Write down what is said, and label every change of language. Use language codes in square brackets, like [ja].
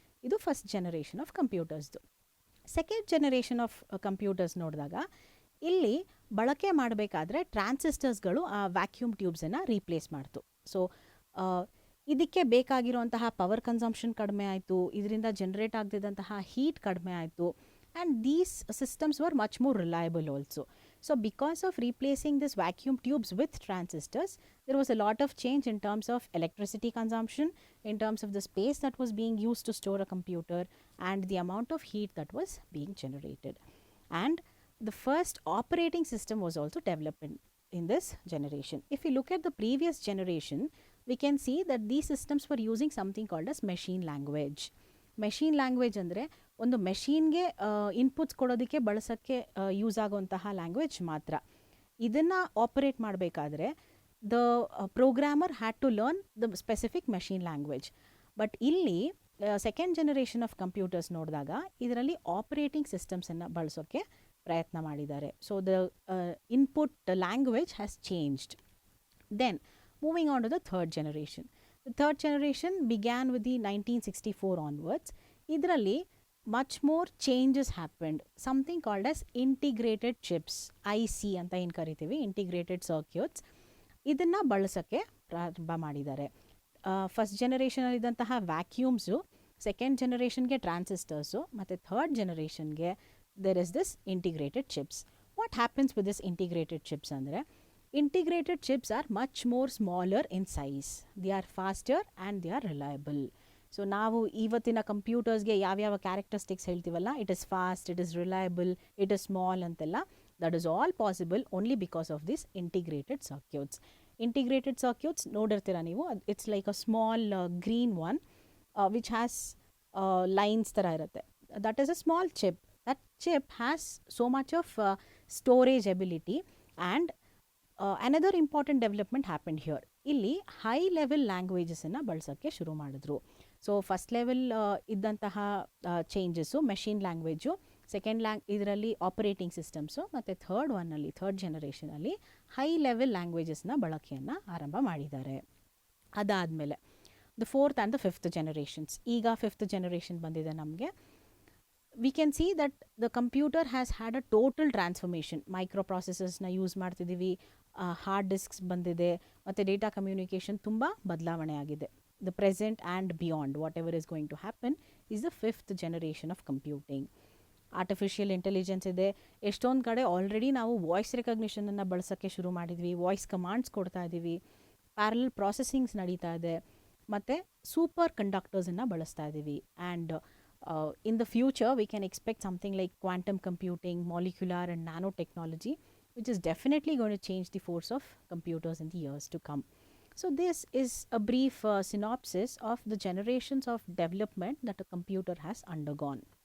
[kn] ಇದು first generation of ಕಂಪ್ಯೂಟರ್ಸ್ದು. Second generation of computers ನೋಡಿದಾಗ ಇಲ್ಲಿ ಬಳಕೆ ಮಾಡಬೇಕಾದ್ರೆ ಟ್ರಾನ್ಸಿಸ್ಟರ್ಸ್ಗಳು ಆ ವ್ಯಾಕ್ಯೂಮ್ ಟ್ಯೂಬ್ಸನ್ನು ರೀಪ್ಲೇಸ್ ಮಾಡ್ತು. ಸೊ ಇದಕ್ಕೆ ಬೇಕಾಗಿರುವಂತಹ ಪವರ್ ಕನ್ಸಂಪ್ಷನ್ ಕಡಿಮೆ ಆಯಿತು, ಇದರಿಂದ ಜನರೇಟ್ ಆಗದಿದ್ದಂತಹ ಹೀಟ್ ಕಡಿಮೆ ಆಯಿತು, [en] And these systems were much more reliable also. So because of replacing this vacuum tubes with transistors, there was a lot of change in terms of electricity consumption, in terms of the space that was being used to store a computer, and the amount of heat that was being generated. And the first operating system was also developed in this generation. If we look at the previous generation, we can see that these systems were using something called as machine language. [kn] Machine language ಅಂದರೆ ಒಂದು ಮೆಷೀನ್ಗೆ inputs ಕೊಡೋದಕ್ಕೆ ಬಳಸೋಕ್ಕೆ use ಆಗುವಂತಹ language ಮಾತ್ರ. ಇದನ್ನು operate ಮಾಡಬೇಕಾದ್ರೆ [en] The programmer had to learn the specific machine language. [kn] But ಇಲ್ಲಿ second generation of computers ನೋಡಿದಾಗ ಇದರಲ್ಲಿ ಆಪರೇಟಿಂಗ್ ಸಿಸ್ಟಮ್ಸನ್ನು ಬಳಸೋಕ್ಕೆ ಪ್ರಯತ್ನ ಮಾಡಿದ್ದಾರೆ. [en] So the input language has changed. Then moving on to the third generation. The third generation began with the 1964 onwards. ಇದರಲ್ಲಿ much more changes happened. Something called as integrated chips, [kn] IC ಅಂತ ಏನು ಕರಿತೀವಿ, [en] integrated circuits. [kn] ಇದನ್ನು ಬಳಸೋಕ್ಕೆ ಪ್ರಾರಂಭ ಮಾಡಿದ್ದಾರೆ. First ಜನರೇಷನಲ್ಲಿದ್ದಂತಹ ವ್ಯಾಕ್ಯೂಮ್ಸು, second ಜನರೇಷನ್ಗೆ ಟ್ರಾನ್ಸಿಸ್ಟರ್ಸು, ಮತ್ತು third ಜನರೇಷನ್ಗೆ [en] there is this integrated chips. What happens with this integrated chips ಅಂದರೆ integrated chips are much more smaller in size. They are faster and they are reliable. [kn] So ನಾವು ಇವತ್ತಿನ ಕಂಪ್ಯೂಟರ್ಸ್ಗೆ ಯಾವ್ಯಾವ characteristics ಹೇಳ್ತೀವಲ್ಲ, [en] It is fast, it is reliable, it is small ಅಂತೆಲ್ಲ, that is all possible only because of this integrated circuits. Integrated circuits [kn] ನೋಡಿರ್ತೀರ ನೀವು, [en] it's like a small green one which has lines [kn] ಥರ ಇರುತ್ತೆ. [en] That is a small chip. That chip has so much of storage ability. And another important development happened here. [kn] ಇಲ್ಲಿ high level ಲ್ಯಾಂಗ್ವೇಜಸನ್ನು ಬಳಸೋಕ್ಕೆ ಶುರು ಮಾಡಿದ್ರು. So first level ಇದ್ದಂತಹ changes machine language, second ಇದರಲ್ಲಿ operating systems, ಮತ್ತು third ಜನರೇಷನಲ್ಲಿ high level ಲ್ಯಾಂಗ್ವೇಜಸ್ನ ಬಳಕೆಯನ್ನು ಆರಂಭ ಮಾಡಿದ್ದಾರೆ. [en] ಅದಾದಮೇಲೆ the fourth and the fifth generations. [kn] ಈಗ ಫಿಫ್ತ್ ಜನರೇಷನ್ ಬಂದಿದೆ ನಮಗೆ. [en] we can see that the computer has had a total transformation. [kn] ಮೈಕ್ರೋಪ್ರೊಸೆಸರ್ಸ್ನ use ಮಾಡ್ತಿದ್ದೀವಿ, ಹಾರ್ಡ್ ಡಿಸ್ಕ್ಸ್ ಬಂದಿದೆ, ಮತ್ತು ಡೇಟಾ ಕಮ್ಯುನಿಕೇಷನ್ ತುಂಬ ಬದಲಾವಣೆ ಆಗಿದೆ. [en] The present and beyond whatever is going to happen is the fifth generation of computing. [kn] Artificial intelligence ಇದೆ. ಎಷ್ಟೊಂದು ಕಡೆ already ನಾವು ವಾಯ್ಸ್ ರೆಕಗ್ನಿಷನನ್ನು ಬಳಸೋಕ್ಕೆ ಶುರು ಮಾಡಿದ್ವಿ, ವಾಯ್ಸ್ ಕಮಾಂಡ್ಸ್ ಕೊಡ್ತಾ ಇದ್ದೀವಿ, ಪ್ಯಾರಲಲ್ ಪ್ರಾಸೆಸಿಂಗ್ಸ್ ನಡೀತಾ ಇದೆ, ಮತ್ತು ಸೂಪರ್ ಕಂಡಕ್ಟರ್ಸನ್ನು ಬಳಸ್ತಾ ಇದ್ದೀವಿ. [en] And in the future, we can expect something like quantum computing, molecular and nanotechnology, which is definitely going to change the force of computers in the years to come. So this is a brief synopsis of the generations of development that a computer has undergone.